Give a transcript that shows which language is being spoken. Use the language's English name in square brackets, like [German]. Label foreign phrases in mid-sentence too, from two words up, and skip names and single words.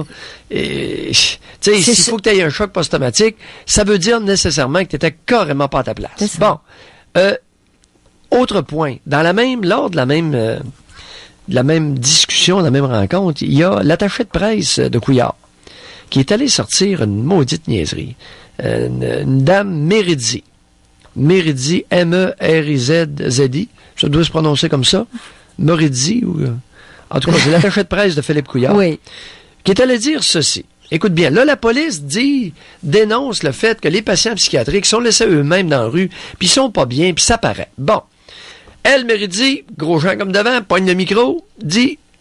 [French] Et, tu sais, s'il faut que tu aies un choc post-traumatique, ça veut dire nécessairement que tu n'étais carrément pas à ta place. Bon. Autre point. Lors de la même discussion, de la même rencontre, il y a l'attaché de presse de Couillard qui est allé sortir une maudite niaiserie. Une dame Méridy. Méridy, M-E-R-I-Z-Z-I. Ça doit se prononcer comme ça. Méridy, ou... En tout cas, c'est l'attaché de presse de Philippe Couillard. Oui. Qui est allé dire ceci. Écoute bien, là, la police dénonce le fait que les patients psychiatriques sont laissés eux-mêmes dans la rue, puis ils sont pas bien, puis ça paraît. Bon. Elle, Méridy, gros gens comme devant, poigne le micro, dit...